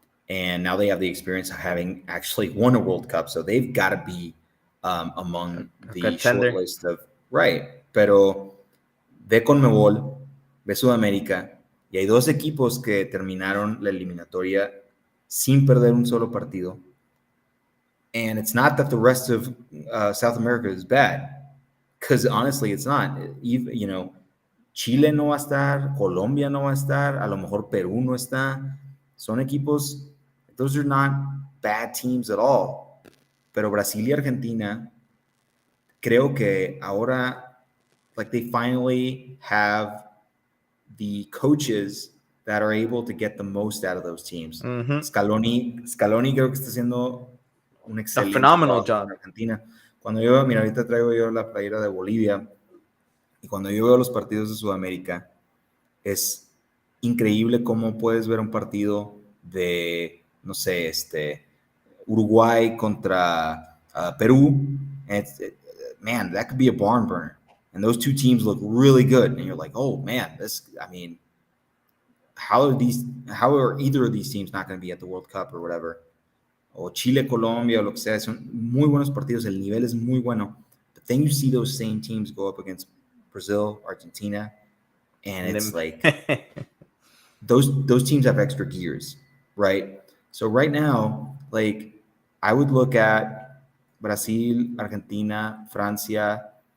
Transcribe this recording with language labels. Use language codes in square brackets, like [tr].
[en] And now they have the experience of having actually won a World Cup. So they've got to be among the short list of, right. [es] Pero ve Conmebol, ve Sudamérica, y hay 2 equipos que terminaron la eliminatoria sin perder un solo partido. [en] And it's not that the rest of South America is bad, because honestly, it's not. You know, [es] Chile no va a estar, Colombia no va a estar, a lo mejor Perú no está. Son equipos, [en] those are not bad teams at all. [es] Pero Brasil y Argentina, creo que ahora, [en] like, they finally have the coaches that are able to get the most out of those teams. [es] Scaloni creo que está haciendo un excelente [en] phenomenal job [es] en Argentina. Cuando yo, mira, ahorita traigo yo la playera de Bolivia, y cuando yo veo los partidos de Sudamérica, es increíble cómo puedes ver un partido de, no sé, Uruguay contra Perú, [en] and man, that could be a barn burner. And those 2 teams look really good, and you're like, oh man, how are either of these teams not going to be at the World Cup or whatever? [es] O Chile, Colombia, o lo que sea, son muy buenos partidos, el nivel es muy bueno. [en] But then you see those same teams go up against Brazil, Argentina, and it's like those teams have extra gears, right? So right now, like, I would look at Brazil, Argentina, Francia.